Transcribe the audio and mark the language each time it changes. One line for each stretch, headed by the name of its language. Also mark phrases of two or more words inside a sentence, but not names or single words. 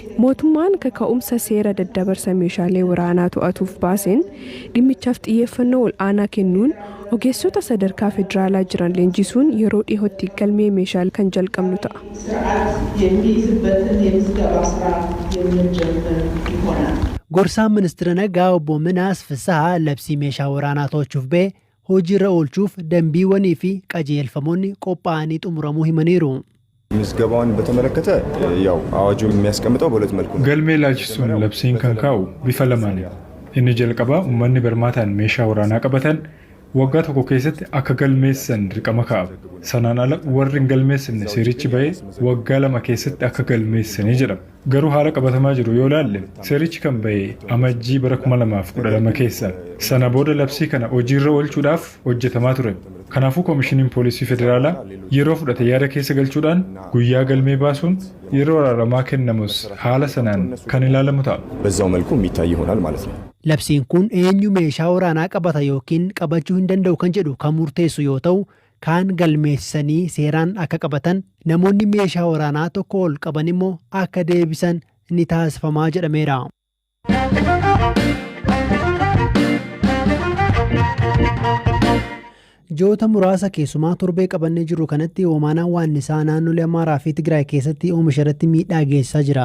Oromo: Mootummaan kaka'umsa seera daddabarsa meeshaalee waraanaa to'atuuf baaseen dhimmichaaf xiyyeeffannoo ol'aanaa kennuun ogeessota sadarkaa federaalaa jiran leenjisuun yeroo dhiyootti galmee meeshaalee kan jalqabnu ta'a. Gorsaan ministeera nagaa obbo Minaas Fisahaa labsii meeshaa waraanaa to'achuuf ba'e hojiirra oolchuuf dambiiwwanii fi qajeelfamoonni qophaa'anii xumuramuu himaniiru.
Amharic: ምዝገባውን በተመለከተ ያው አዋጁ የሚያስቀምጠው በሁለት መልኩ ነው።
Oromo: Galmee ilaalchisuun labsiin kan kaa'u bifa lamaan. Inni jalqabaa uummanni barmaataan meeshaa waraanaa qabatan waggaa tokko keessatti akka galmeessan dirqama kaa'ame. Sanaan ala warri hin galmeessine seerichi ba'ee waggaa 2 keessatti akka galmeessanii jedhama. Garuu haala qabatamaa jiru yoo ilaalle seerichi kan ba'e amajjii bara 2012 keessa. Sana booda labsii kana hojiirra oolchuudhaaf hojjetamaa ture. Kanaafuu koomishiniin poolisii federaalaa yeroo fudhate yaada keessa galchuudhaan guyyaa galmee baasuun yeroo araaramaa kennamus haala sanaan kan ilaalamu ta'a.
Amharic: በዛው መልኩ የሚታይ ይሆናል ማለት ነው።
Oromo: Labsiin kun eenyu meeshaa waraanaa qabata yookiin qabachuu hin danda'u kan jedhu kan murteessu yoo ta'u, kaan galmeessanii seeraan akka qabatan namoonni meeshaa waraanaa tokko ol qaban immoo akka deebisan ni taasifamaa jedhameera. Joota muraasa keessumaa torbee qabannee jiru kanatti hoomaanaan waannisaa naannolee Amaaraa fi Tigraay keessatti oomisha irratti miidhaa geessisaa jira.